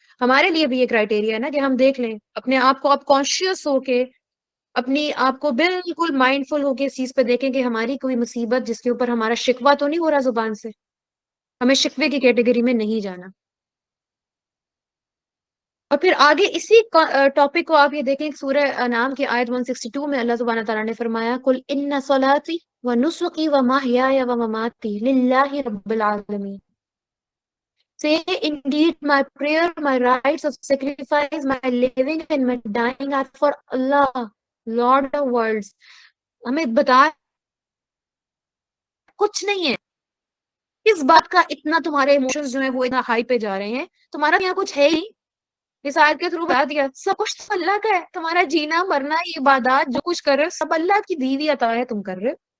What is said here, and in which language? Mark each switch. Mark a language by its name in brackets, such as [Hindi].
[Urdu] ہمارے لیے بھی یہ کرائٹیریا ہے نا کہ ہم دیکھ لیں اپنے آپ کو، آپ کانشیس ہو کے اپنی آپ کو بالکل مائنڈ فل ہو کے اس چیز پہ دیکھیں کہ ہماری کوئی مصیبت جس کے اوپر ہمارا شکوہ تو نہیں ہو رہا زبان سے، ہمیں شکوے کی کیٹیگری میں نہیں جانا. اور پھر آگے اسی ٹاپک کو آپ یہ دیکھیں سورہ انعام کی آیت 162 میں اللہ سبحانہ تعالیٰ نے فرمایا [Arabic] قل ان صلاتی ونسکی ومحیای ومماتی للہ رب العالمین. [English] Say indeed my prayer, my rights of sacrifice, my living and my dying are for Allah, Lord of worlds. [Urdu] ہمیں بتا کچھ نہیں ہے اس بات کا اتنا تمہارے ایموشنز جو ہیں وہ اتنا ہائی پہ جا رہے ہیں، تمہارا یہاں کچھ ہے ہی. اس آیت کے تھرو بتا دیا سب کچھ تو اللہ کا ہے، تمہارا جینا مرنا یہ عبادات جو کچھ کر رہے ہو سب اللہ کی دی ہوئی عطا ہے تم کر رہے ہو.